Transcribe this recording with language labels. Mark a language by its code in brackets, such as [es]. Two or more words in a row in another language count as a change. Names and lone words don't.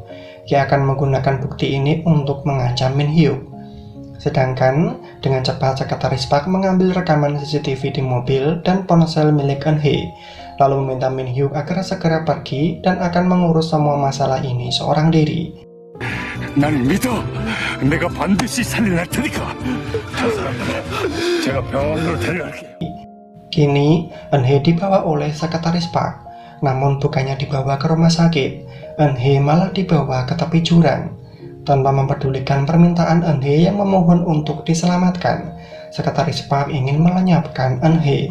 [id] Ia akan menggunakan bukti ini untuk mengancam Min Hyuk. Sedangkan dengan cepat sekretaris Park mengambil rekaman CCTV di mobil dan ponsel milik Eun Hee, lalu meminta Min Hyuk agar segera pergi dan akan mengurus semua masalah ini seorang diri. [ko] 난 믿어. 내가 반드시 살려낼 테니까. 제가 병원으로 데려갈게. [id] Kini, Eun Hee dibawa oleh sekretaris Park. Namun bukannya dibawa ke rumah sakit, Eun Hee malah dibawa ke tepi jurang. Tanpa mempedulikan permintaan Eun Hee yang memohon untuk diselamatkan, sekretaris Park ingin melenyapkan Eun Hee.